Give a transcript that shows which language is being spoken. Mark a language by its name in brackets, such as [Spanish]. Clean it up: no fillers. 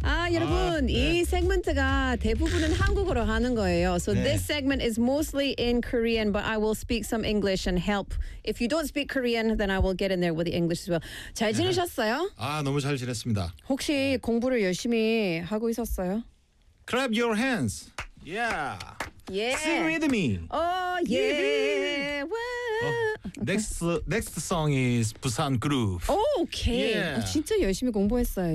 [Korean] 아, 여러분, 아, 네. 이 세그먼트가 대부분은 한국어로 하는 거예요. [English] So [Korean] 네. [English] This segment is mostly in Korean, but I will speak some English and help. If you don't speak Korean, then I will get in there with the English as well. [Korean] 잘 지내셨어요? 아, 너무 잘 지냈습니다. 혹시 공부를 열심히 하고 있었어요? [English] Clap your hands. Yeah. Yeah. Sing with me. Oh, yeah. Okay. Next song is Busan Groove. Oh, okay. Yeah. [Korean] 진짜 열심히 공부했어요.